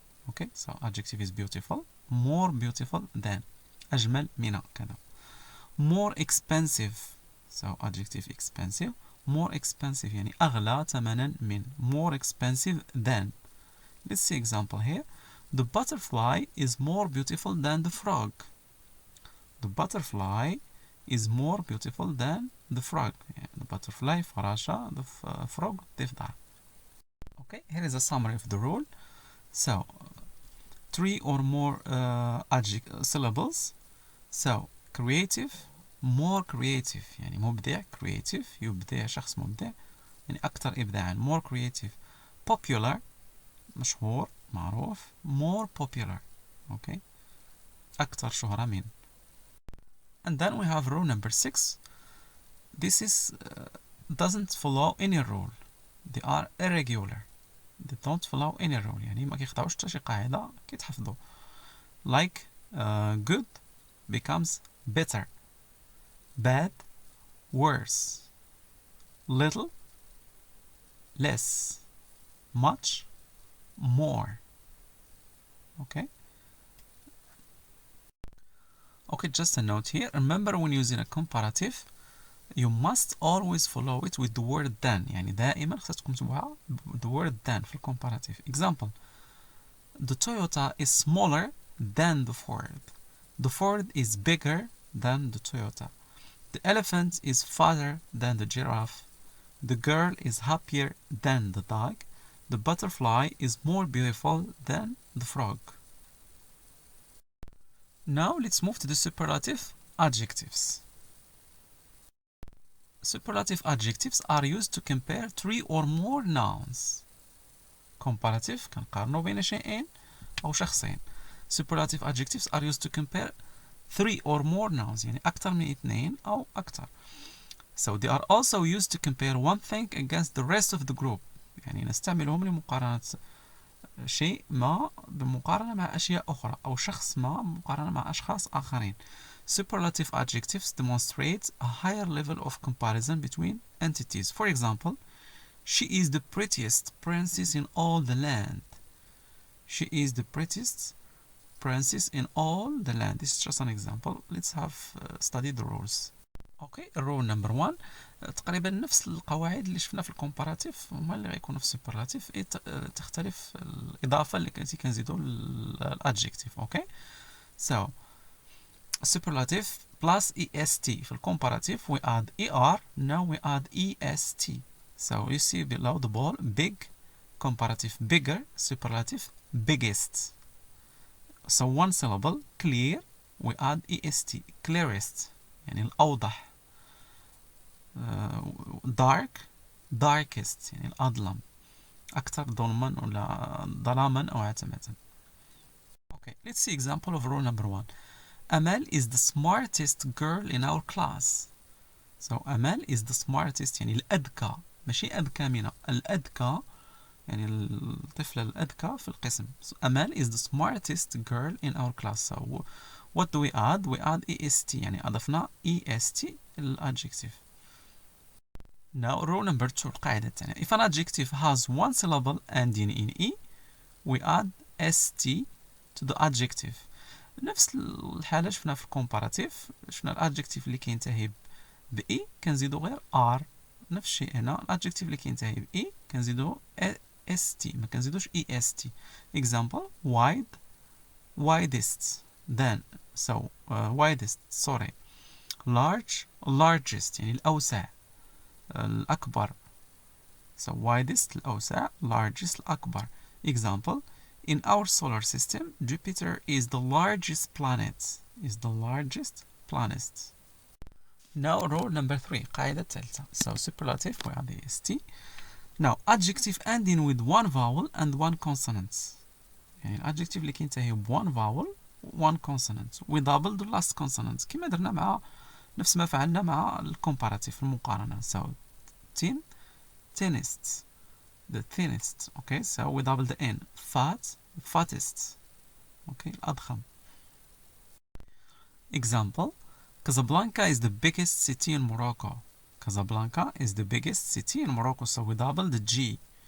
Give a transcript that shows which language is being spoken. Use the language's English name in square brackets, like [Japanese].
[English] Okay, so adjective is beautiful. More beautiful than. [Arabic] أجمل من كذا. [English] More expensive. So adjective expensive. More expensive [Arabic] يعني أغلى ثمنا من. [English] More expensive than. Let's see example here. The butterfly is more beautiful than the frog. The butterfly is more beautiful than the frog. The butterfly فراشة. The frog ضفدع. Okay, here is a summary of the rule. So, 3 or more syllables. So, creative, more creative [Arabic] يعني مبدع. creative يبدع شخص مبدع يعني أكثر إبداعا. [English] more creative. [Arabic] popular مشهور معروف. [English] more popular. [Arabic] okay, أكثر شهرة من. [English] And then we have rule number 6. This is doesn't follow any rule. They are irregular. They don't follow any rule. [Arabic] يعني ما كيخضعوش حتى شي قاعدة كيتحفظوا. [English] Like good becomes better. Bad worse. Little less. Much more. Okay. Okay, just a note here. Remember when using a comparative, you must always follow it with the word than. [Arabic] يعني دائما خصكم تكتبوها [English] the word than [Arabic] في comparative. [English] Example, the Toyota is smaller than the Ford. The Ford is bigger than the Toyota. The elephant is fatter than the giraffe. The girl is happier than the dog. The butterfly is more beautiful than the frog. Now let's move to the superlative adjectives. Superlative adjectives are used to compare 3 or more nouns. [Arabic] Comparative كنقارنو بين شيئين أو شخصين. [English] Superlative adjectives are used to compare 3 or more nouns [Arabic] يعني أكثر من 2 أو أكثر. [English] So they are also used to compare one thing against the rest of the group. [Arabic] يعني نستعملهم لمقارنة شيء ما بمقارنة مع أشياء أخرى أو شخص ما بمقارنة مع أشخاص آخرين. [English] Superlative adjectives demonstrate a higher level of comparison between entities. For example, she is the prettiest princess in all the land. She is the prettiest princess in all the land. This is just an example. Let's have studied the rules. Okay, rule number 1. [Arabic] تقريبا نفس القواعد اللي شفنا في الكومباراتيف هما اللي غيكونوا في السوبرلاتيف. تختلف الإضافة اللي كنزيدو الادجكتيف. [English] Okay, so superlative plus est. في الcomparative we add er. Now we add est. So you see below the ball, big, comparative bigger, superlative biggest. So one syllable, clear, we add est, clearest [Arabic] يعني الأوضح. [English] dark, darkest [Arabic] يعني الأظلم أكثر ظلما ولا ظلاما أو عتمة. [English] Okay, let's see example of rule number 1. Amal is the smartest girl in our class. So Amal is the smartest [Arabic] يعني الأذكى ماشي أذكى من الأذكى يعني الطفلة الأذكى في القسم. [English] So Amal is the smartest girl in our class. So what do we add? We add est [Arabic] يعني أضفنا [English] est الadjective. Now rule number 2 [Arabic] القاعدة الثانية. [English] If an adjective has one syllable ending in e, we add st to the adjective. [Arabic] نفس الحالة شفنا في الكومباراتيف. شفنا الادجكتيف اللي كينتهي ب e كنزيدو غير r. نفس الشيء هنا الادجكتيف اللي كينتهي ب e كنزيدو st ما كنزيدوش est. [English] Example, wide, widest. than. So widest, sorry. large, largest [Arabic] يعني الأوسع الأكبر. [English] So widest الأوسع, largest الأكبر. Example, in our solar system, Jupiter is the largest planet. Is the largest planet. Now rule number 3, [Arabic] قاعدة الثالثة. [English] So superlative وهذه st. Now adjective ending with one vowel and one consonant. [Arabic] يعني الادجكتيف اللي كينتهي ب [English] one vowel one consonant. We double the last consonant [Arabic] كما درنا مع نفس ما فعلنا مع الكومباراتيف المقارنة. [English] So thin, thinnest, the thinnest. Okay, so we double the n. Fat, fattest. [Arabic] Okay, الأضخم. [English] Example, Casablanca is the biggest city in Morocco. Casablanca is the biggest city in Morocco, so we double the G.